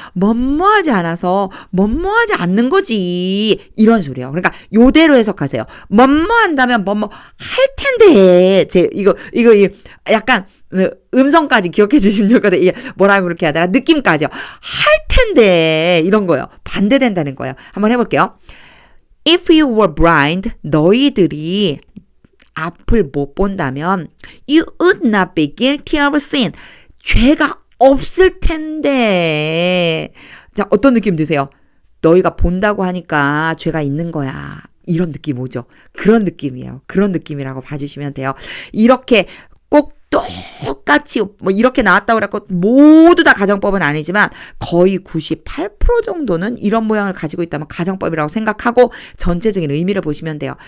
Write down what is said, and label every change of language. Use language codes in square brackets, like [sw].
[ko] 뭐뭐 하지 않아서 뭐뭐 하지 않는 거지 이런 소리예요. 그러니까 요대로 해석하세요. 뭐뭐 한다면 뭐뭐 할 텐데 이거 약간 음성까지 기억해 주시면 좋거든요. 이게 뭐라고 그렇게 하더라 느낌까지요. 할 텐데 이런 거예요. 반대된다는 거예요. 한번 해볼게요. [en] If you were blind, [ko] 너희들이 앞을 못 본다면 [en] you would not be guilty of sin. [ko] 죄가 없을 텐데. 자, 어떤 느낌 드세요? 너희가 본다고 하니까 죄가 있는 거야. 이런 느낌 오죠? 그런 느낌이에요. 그런 느낌이라고 봐주시면 돼요. 이렇게 꼭 똑같이 뭐 이렇게 나왔다고 그랬고 모두 다 가정법은 아니지만 거의 98% 정도는 이런 모양을 가지고 있다면 가정법이라고 생각하고 전체적인 의미를 보시면 돼요.